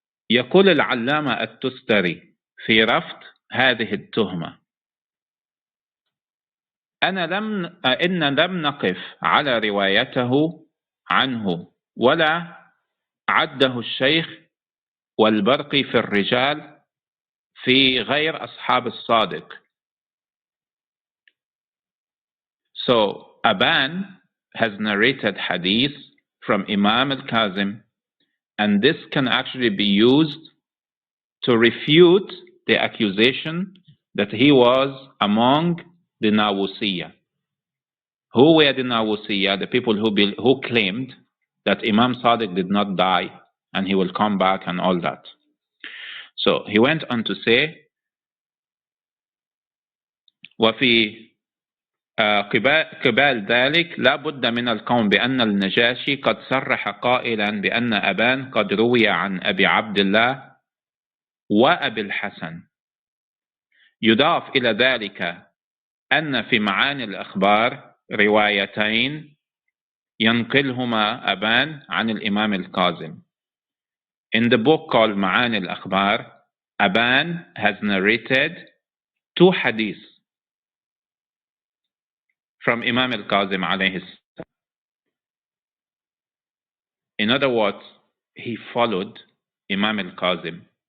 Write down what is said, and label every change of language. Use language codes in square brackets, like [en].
[ar] يقول العلامة التستري في رفض هذه التهمة: إن لم نقف على روايته عنه ولا عده الشيخ والبرقي في الرجال في غير أصحاب الصادق. [en] So Aban has narrated hadith from Imam al-Kazem, and this can actually be used to refute the accusation that he was among the Nawusiyya. Who were the Nawusiyya? The people who claimed that Imam Sadiq did not die and he will come back and all that. So he went on to say, [ar] وفي قبال ذلك لا بد من القول بأن النجاشي قد صرح قائلا بأن أبان قد روي عن أبي عبد الله وأبي الحسن. يضاف إلى ذلك أن في معاني الأخبار روايتين ينقلهما أبان عن الإمام الكاظم. [en] In the book called معاني الأخبار, Aban has narrated 2 hadiths from Imam al-Kazem alayhi salam. In other words, he followed Imam al-Kazem.